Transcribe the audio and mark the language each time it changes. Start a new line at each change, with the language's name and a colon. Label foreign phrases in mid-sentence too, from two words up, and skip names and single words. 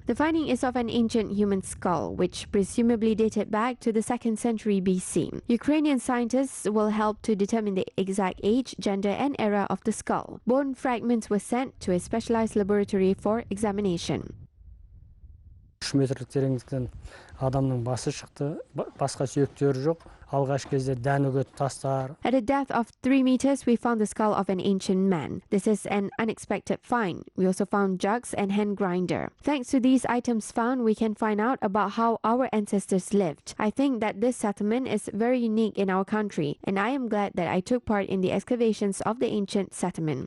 English: The finding is of an ancient human skull, which presumably dated back to the 2nd century BC. Ukrainian scientists will help to determine the exact age, gender, and era of the skull. Bone fragments were sent to a specialized laboratory for examination.
Kazakh: 3 метрлік тереңдіктен адамның басы шықты, басқа сүйектері жоқ. Алғаш кезде дәнүгіт тастар.
English: At a depth of 3 meters, we found the skull of an ancient man. This is an unexpected find. We also found jugs and hand grinder. Thanks to these items found, we can find out about how our ancestors lived. I think that this settlement is very unique in our country, and I am glad that I took part in the excavations of the ancient settlement.